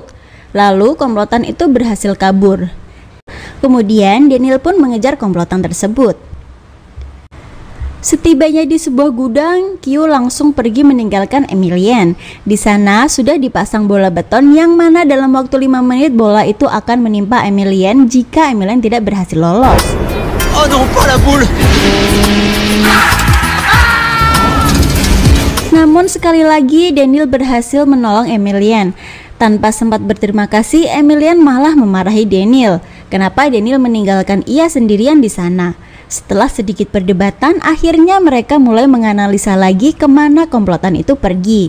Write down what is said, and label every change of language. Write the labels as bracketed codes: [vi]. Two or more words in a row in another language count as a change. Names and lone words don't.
[id] Lalu komplotan itu berhasil kabur. Kemudian Daniel pun mengejar komplotan tersebut. Setibanya di sebuah gudang, Kyu langsung pergi meninggalkan Emilian. Di sana sudah dipasang bola beton yang mana dalam waktu 5 menit bola itu akan menimpa Emilian jika Emilian tidak berhasil lolos. [fr] Oh non, pas la boule! [id] Namun sekali lagi Daniel berhasil menolong Emilian. Tanpa sempat berterima kasih, Emilian malah memarahi Daniel. Kenapa Daniel meninggalkan ia sendirian di sana? Setelah sedikit perdebatan, akhirnya mereka mulai menganalisa lagi kemana komplotan itu pergi.